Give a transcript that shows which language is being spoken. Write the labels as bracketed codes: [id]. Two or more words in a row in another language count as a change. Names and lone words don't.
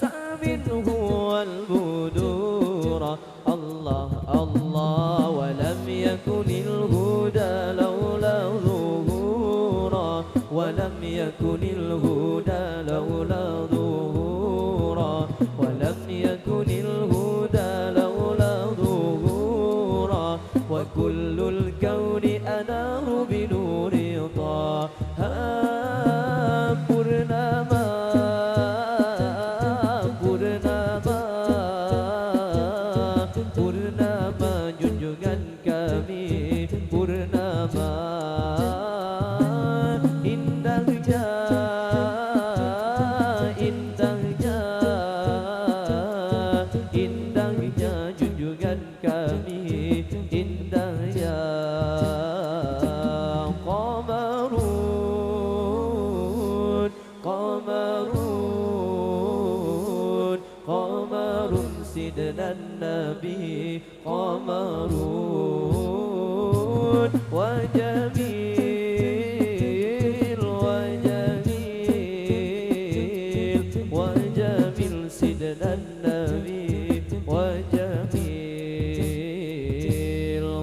[ar] منه والبدور الله الله ولم يكن الهدى لولا ظهورا ولم يكن الهدى لولا ظهورا ولم يكن الهدى لولا ظهورا وكل الكون أنار بنور طه [ms] Purnama junjungan kami Purnama indahnya junjungan kami indahnya [ar] qamarun سيدنا النبي قمر وجميل سيدنا النبي وجميل